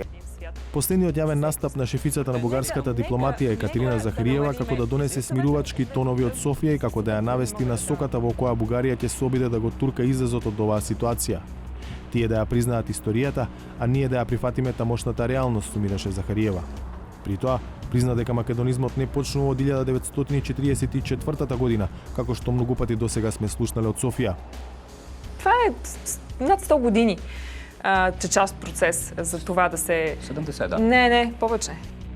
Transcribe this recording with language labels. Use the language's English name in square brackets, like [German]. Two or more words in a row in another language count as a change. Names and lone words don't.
[Macedonian] Последниот јавен настап на шефицата на бугарската дипломатија Екатерина Захариева како да донесе смирувачки тонови од Софија и како да ја навести на соката во која Бугарија ќе се обиде да го турка излезот од оваа ситуација. Тие да ја признаат историјата, а ние да ја прифатиме тамошната реалност, сумираше Захариева. При тоа, призна дека македонизмот не почнува од 1944 година, како што многу пати досега сме слушнале од Софија. [Bulgarian] Това е над 100 години, че част процес за това да се... 70, да. Не, повече.